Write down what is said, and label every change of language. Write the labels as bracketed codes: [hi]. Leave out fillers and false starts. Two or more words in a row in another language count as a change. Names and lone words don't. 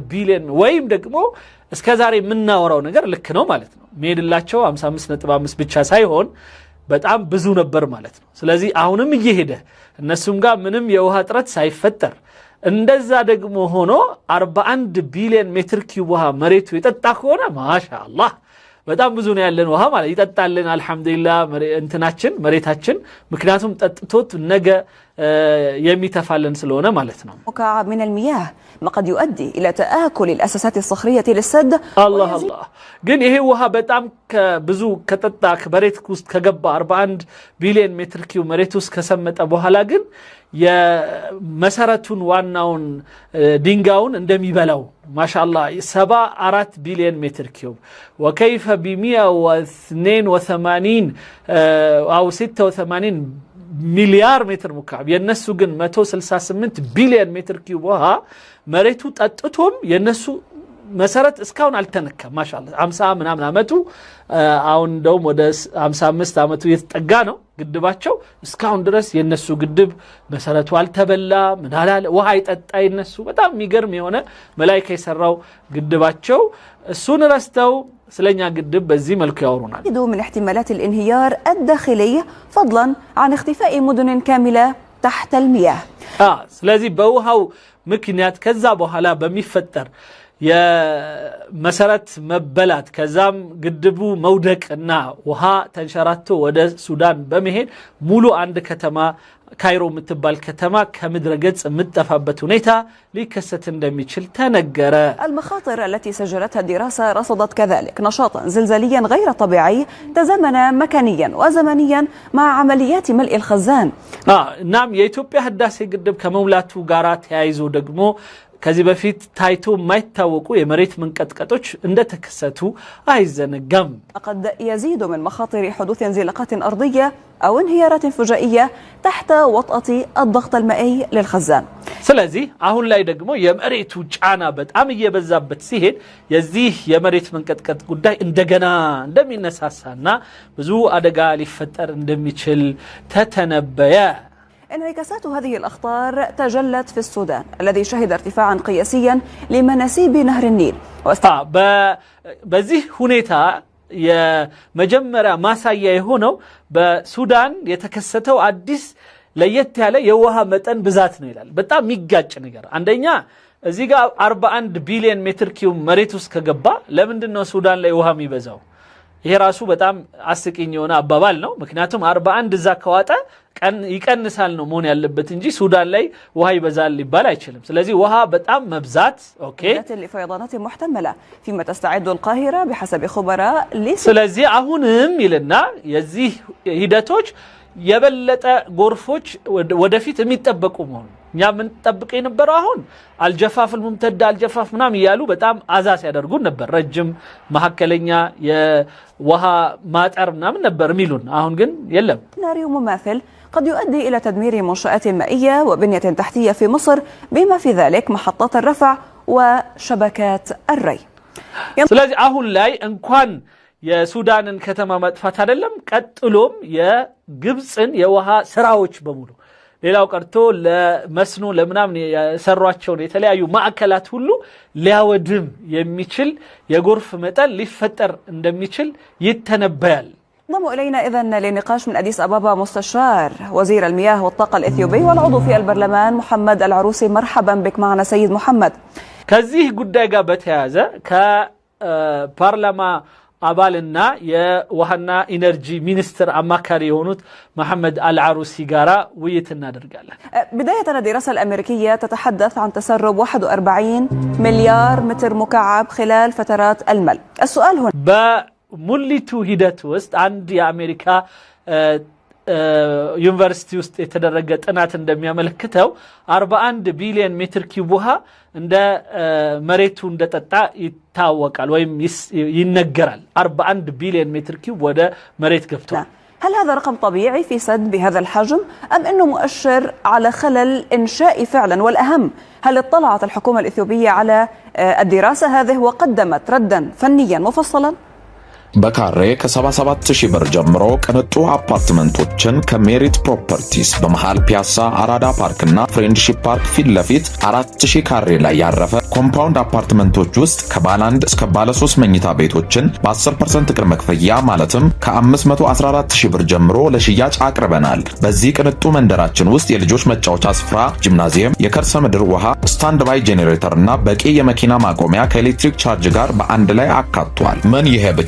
[am] ቢሊዮን ወይም ደግሞ እስከዛሬ የምናወራው ነገር ልክ ነው ማለት ነው ሜድላቸው 55.5 ብቻ ሳይሆን በጣም ብዙ ነበር ማለት ነው ስለዚህ አሁንም እየሄደ እነሱም ጋር ምንም የውሃ ጥረት ሳይፈጠር እንደዛ ደግሞ ሆኖ 41 ቢሊዮን ሜትር ኪዩብ ውሃ መሬቱ ይጠጣ ከሆነ ማሻአላህ በጣም ብዙ ነው ያለን ውሃ ማለት ይጠጣልን አልহামዱሊላህ እንትናችን መሬታችን ምክንያቱም ጠጥቶት ነገ የሚተፋልን ስለሆነ ማለት ነው [ar] مكعب من المياه ما قد يؤدي الى تآكل الاساسات الصخريه للسد الله الله [am] ግን ይሄ ውሃ በጣም ብዙ ከጠጣ ከመሬት ውስጥ ከገባ 41 ቢሊዮን ሜትር ኪዩብ መሬት ውስጥ ከሰመጠ በኋላ ግን የመሰረቱን ዋናውን ድንጋዩን እንደሚበላው ማሻአላህ 74 ቢሊዮን ሜትር ኪዩብ [ar] وكيف ب [am] 182 او 86 [ar] مليار متر مكعب [am] የነሱ ግን 168 ቢሊዮን ሜትር ኪዩብ ውሃ መሬቱ ጠጥቶም የነሱ መሰረት እስካሁን አልተነካም ማሻአላህ 50 ምናምን አመቱ አሁን እንደውም ወደ 55 አመቱ የተጠጋ ነው ግድባቸው እስካሁን ድረስ የነሱ ግድብ መሰረቱ አልተበላ ምናላለ ውሃ ይጠጣ የነሱ በጣም የሚገርም የሆነ መላእክት የሰራው ግድባቸው እሱን ረስተው ስለኛ ግድብ በዚህ መልኩ ያወሩናል [ar] من احتمالات الانهيار الداخلي فضلا عن اختفاء مدن كاملة تحت المياه [am] ስለዚህ በውሃው ምክንያት ከዛ በኋላ በሚፈጠር የመሰረት መበላት ከዛም ግድቡ መውደቅና ውሃ ተንሸራቶ ወደ ሱዳን በመሄድ ሙሉ አንድ ከተማ ካይሮ የምትባል ከተማ ከምድረ ገጽ የምትጠፋበት ሁኔታ ሊከሰት እንደሚችል ተነገረ [ar] المخاطر التي سجلتها الدراسة رصدت كذلك نشاطا زلزاليا غير طبيعي تزامن مكانيا وزمنيا مع عمليات ملء الخزان [am] نعم የኢትዮጵያ ህዳሴ ግድብ ከመሙላቱ ጋራ ተያይዞ ደግሞ ከዚህ በፊት ታይቶ ማይታወቁ የመሬት መንቀጥቀጦች እንደተከሰቱ አይዘነጋም [ar] قد يزيد من مخاطر حدوث انزلاقات أرضية أو انهيارات فجائية تحت وطأة الضغط المائي للخزان [am] ስለዚህ አሁን ላይ ደግሞ የመሬቱ ጫና በጣም እየበዛበት ሲሄድ የዚህ የመሬት መንቀጥቀጥ ጉዳይ እንደገና እንደሚነሳሳና ብዙ አደጋ ሊፈጠር እንደሚችል ተተነበየ [ar] انعكاسات هذه الأخطار تجلت في السودان الذي شهد ارتفاعا قياسيا لمناسيب نهر النيل [am] በዚህ ሁኔታ የመጀመሪያ ማሳያ የሆነው በሱዳን የተከሰተው አዲስ ለየት ያለ የውሃ መጠን ብዛት ነው ይላል በጣም የሚጋጭ ነገር አንደኛ እዚህ ጋር 41 ቢሊዮን ሜትር ኪዩብ መሬት ውስጥ ከገባ ለምንድን ነው ሱዳን ላይ ውሃ የሚበዛው ይሄ ራሱ በጣም አስቂኝ የሆነ አባባል ነው ምክንያቱም 41 እዛ ከዋጠ ይቀንሳል ነው መሆን ያለበት እንጂ ሱዳን ላይ ውሃ ይበዛል ሊባል አይችልም ስለዚህ ውሃ በጣም መብዛት ኦኬ [ar] لفيضانات محتملة فيما تستعد القاهرة بحسب خبراء [am] ስለዚህ አሁንም ይልና የዚህ ሂደቶች የበለጠ ጎርፎች ወደፊት የሚጠበቁ መሆኑ ኛ ምን ተጠብቀ ነበር አሁን [ar] الجفاف الممتد الجفاف [am] ምናም ይያሉ በጣም አዛስ ያደርጉ ነበር ረጅም መሐከለኛ የውሃ ማጠር ምናም ነበር ሚሉን አሁን ግን የለም [ar] سيناريو مماثل قد يؤدي إلى تدمير منشآت مائية وبنية تحتية في مصر بما في ذلك محطات الرفع وشبكات الري [am] ስለዚህ አሁን ላይ እንኳን የሱዳንን ከተማ መጥፋት አይደለም ቀጥሎም የግብጽን የውሃ ስራዎች በሙሉ ሌላው ቀርቶ ለመስኖ ለምናም የሰሯቸው የተለያዩ ማዕከላት ሁሉ ሊያወድም የሚችል የጎርፍ መጠን ሊፈጠር እንደሚችል ይተነበያል [ar] انضم إلينا إذن لنقاش من أديس أبابا مستشار وزير المياه والطاقة الإثيوبي والعضو في البرلمان محمد العروسي. مرحبا بك معنا سيد محمد. [am] ከዚህ ጉዳይ ጋር በተያያዘ ከፓርላማ አባልና የውሃና ኢነርጂ ሚኒስትር አማካሪ የሆኑት محمد العروسي ጋራ ውይይት እናደርጋለን። [ar] بداية الدراسة الأمريكية تتحدث عن تسرب 41 مليار متر مكعب خلال فترات الملء. السؤال هنا [am] በሙሊቱ ሂደት ውስጥ አንድ የአሜሪካ ዩኒቨርሲቲ ውስጥ የተደረገ ጥናት እንደሚያመለክተው 41 ቢሊዮን ሜትር ኪዩብ ውሃ እንደ መሬቱ እንደጠጣ ይታወቃል ወይም ይነገራል። 41 ቢሊዮን ሜትር ኪዩብ ወደ መሬት ገብቷል። [ar] هل هذا رقم طبيعي في سد بهذا الحجم أم أنه مؤشر على خلل إنشائي فعلا؟ والأهم هل اطلعت الحكومة الإثيوبية على الدراسة هذه وقدمت ردا فنيا مفصلا؟ [am] በካሬ ከ77,000 ብር ጀምሮ ቅንጡ አፓርትመንቶችን ከሜሪት ፕሮፐርቲስ በመሃል ፒያሳ አራዳ ፓርክና ፍሬንድሺፕ ፓርክ ፊት ለፊት 4000 ካሬ ላይ ያረፈ ኮምፓውንድ አፓርትመንቶች ውስጥ ከባለ 1 እስከ ባለ 3 መኝታ ቤቶችን በ10% ቅድመ ክፍያ ማለትም ከ514,000 ብር ጀምሮ ለሽያጭ አቅርበናል። በዚህ ቅንጡ መንደራችን ውስጥ የልጆች መጫወቻ ስፍራ፣ ጂምናዚየም፣ የከርሰ ምድር ውሃ፣ ስታንድ ባይ ጄኔሬተርና በቂ የመኪና ማቆሚያ ከኤሌክትሪክ ቻርጅ ጋር በአንድ ላይ አካቷል። ምን ይሄ ብቻ!